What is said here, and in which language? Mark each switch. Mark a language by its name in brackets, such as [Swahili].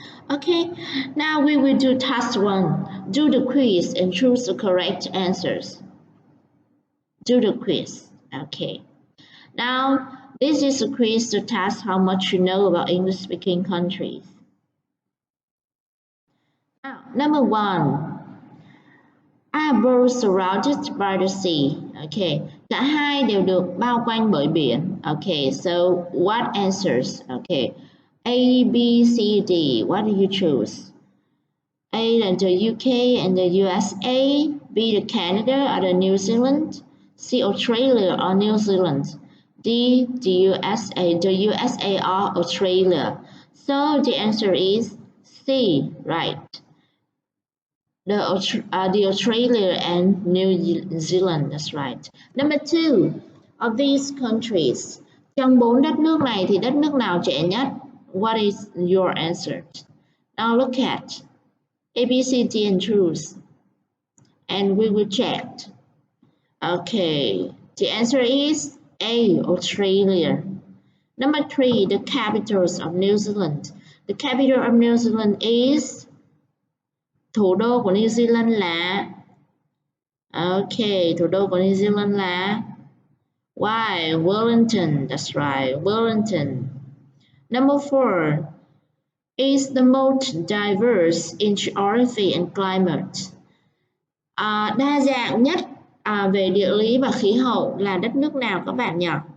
[English] Okay, now we will do task 1. Do the quiz and choose the correct answers. Do the quiz. Okay. Now, this is a quiz to test how much you know about English-speaking countries. Now, number 1. Are both surrounded by the sea? [Vietnamese] Okay, cả hai đều được bao quanh bởi biển. [English] Okay, so what answers? Okay, A, B, C, D. What do you choose? A là the UK and the USA. B the Canada or the New Zealand. C Australia or New Zealand. D the USA. The USA or Australia. So the answer is C, right? The Australia and New Zealand, that's right. Number 2, of these countries, [Vietnamese] trong 4 đất nước này thì đất nước nào trẻ nhất? [English] What is your answer? Now look at A, B, C, D and choose. And we will check. Okay, the answer is A, Australia. Number 3, the capitals of New Zealand. The capital of New Zealand is [Vietnamese] thủ đô của New Zealand là thủ đô của New Zealand là Wellington. [English] That's right, Wellington. Number 4 is the most diverse in geography and climate. [Vietnamese] Đa dạng nhất về địa lý và khí hậu là đất nước nào các bạn nhỉ?